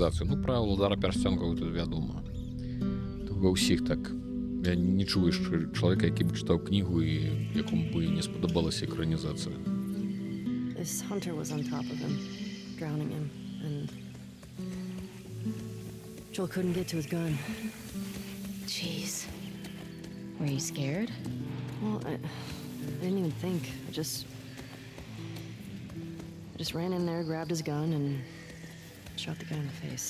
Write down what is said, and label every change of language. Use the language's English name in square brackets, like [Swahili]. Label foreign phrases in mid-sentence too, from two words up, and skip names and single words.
[Belarusian] Ну, пра Уладара Пярсцёнка тут вядома. Ва ўсіх так. Я не чую чалавека, які б чытаў кнігу і якому бы не спадабалася экранізацыя. [English] This hunter was on top of him, drowning him, and Joel couldn't get to his gun. Jeez. Were you scared? Well, I didn't even think. I just ran in there, grabbed his gun, and shot the guy in the face.